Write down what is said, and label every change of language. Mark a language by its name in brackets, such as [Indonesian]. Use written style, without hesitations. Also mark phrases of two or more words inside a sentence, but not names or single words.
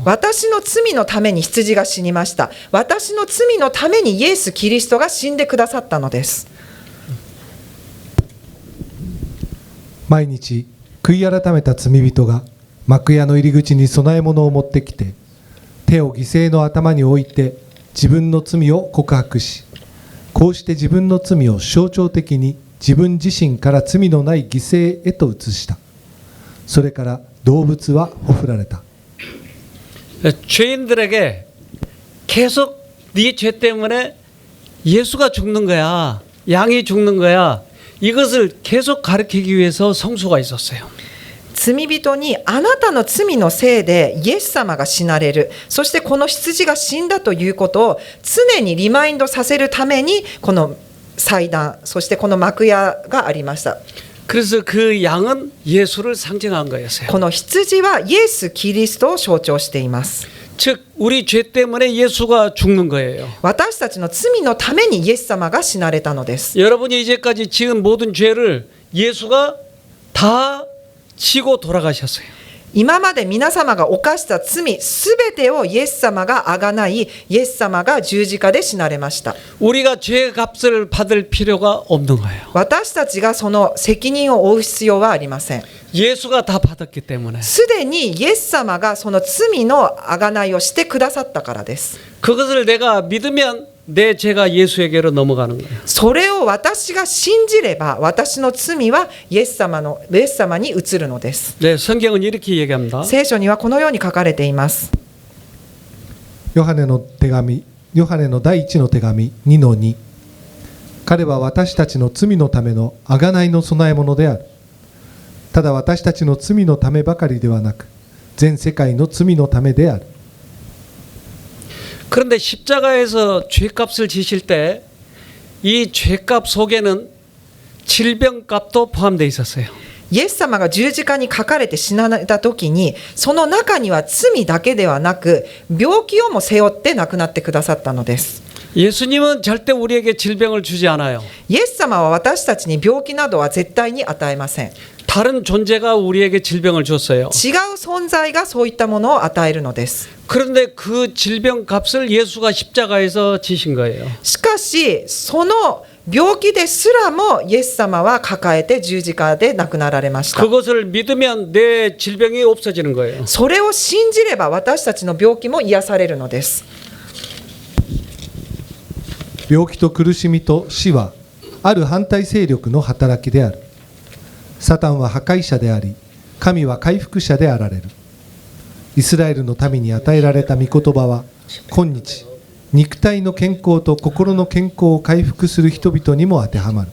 [Japanese] 私の罪のために羊が死にました。私の罪のためにイエス・キリストが死んでくださったのです。毎日悔い改めた罪人が幕屋の入り口に供え物を持ってきて、手を犠牲の頭に置いて自分の罪を告白し、こうして自分の罪を象徴的に自分自身から罪のない犠牲へと移した。それから動物はほふられた。 [Korean] 죄인들에게 계속 네 죄 때문에 예수가 죽는 거야. 양이 죽는 거야. 이것을 계속 가르치기 위해서 성수가 있었어요. [Japanese] 罪人にあなたの罪のせいでイエス様が死なれる、そしてこの羊が死んだということを常にリマインドさせるためにこの祭壇、そしてこの幕屋がありました。 [Korean] 그래서 그 양은 예수를 상징한 거였어요. [Japanese] この羊はイエス・キリストを象徴しています。 [Korean] 즉 우리 죄 때문에 예수가 죽는 거예요. [Japanese] 私たちの罪のためにイエス様が死なれたのです。 [Korean] 여러분이 이제까지 지은 모든 죄를 예수가 다 지고 돌아가셨어요. [Japanese] 今まで皆様が犯した罪すべてをイエス様があがない、イエス様が十字架で死なれました。 [Korean] 우리가 죄 값을 받을 필요가 없는 거예요. [Japanese] 私たちがその責任を負う必要はありません。 [Korean] 예수가 다 받았기 때문에. [Japanese] すでにイエス様がその罪のあがないをしてくださったからです。 [Korean] 그것을 내가 믿으면 내 죄가 예수에게로 넘어가는 거예요. [Japanese] それを私が信じれば私の罪はイエス様に移るのです。 [Korean] 네, 성경은 이렇게 얘기합니다. [Japanese] 聖書にはこのように書かれています。ヨハネの第一の手紙 2-2。彼は私たちの罪のための贖いの供え物である。ただ私たちの罪のためばかりではなく、全世界の罪のためである。 [Korean] 그런데 십자가에서 죄값을 지실 때 이 죄값 속에는 질병값도 포함되어 있었어요. [Japanese] イエス様が十字架にかかれて死なれた時にその中には罪だけではなく病気をも背負って亡くなってくださったのです。 [Korean] 예수님은 절대 우리에게 질병을 주지 않아요. [Japanese] イエス様は私たちに病気などは絶対に与えません。 [Korean] 다른 존재가 우리에게 질병을 줬어요. [Japanese] 違う存在がそういったものを与えるのです。 [Korean] 그런데 그 질병 값을 예수가 십자가에서 지신 거예요. [Japanese] しかしその病気ですらもイエス様は抱えて十字架で亡くなられました。 [Korean] 그것을 믿으면 내 질병이 없어지는 거예요. [Japanese] それを信じれば私たちの病気も癒されるのです。病気と苦しみと死はある反対勢力の働きである。サタンは破壊者であり、神は回復者であられる。イスラエルの民に与えられた御言葉は今日、肉体の健康と心の健康を回復する人々にも当てはまる。